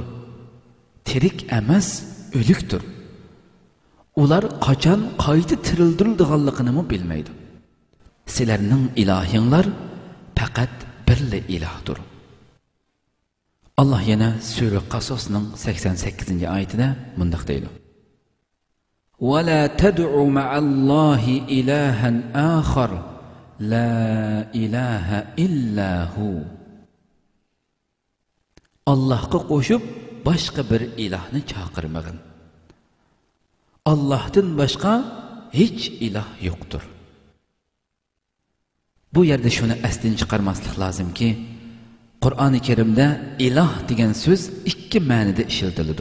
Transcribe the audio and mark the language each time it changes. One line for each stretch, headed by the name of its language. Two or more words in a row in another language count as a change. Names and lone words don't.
Uzbek: Tirik emas, o'likdir. Ular qachon qayta tirildirilganligini bilmaydi. Sizlarning ilohinglar faqat birli ilohdir. Allah yana Sura Qasosning 88-oyatida mundaq deydi.
Arabic: وَلَا تَدْعُ مَعَ اللَّهِ إِلَهًا آخَرَ لَا إِلَهَ إِلَّا هُوَ.
Uzbek: Allah'a qo'shib boshqa bir ilohni chaqirmagin. Allah'tan başqa hech iloh yo'qdir. Bu yerda shuni asdan chiqarmaslik lozimki, Qur'oni Karimda iloh degan so'z ikki ma'noda ishlatiladi.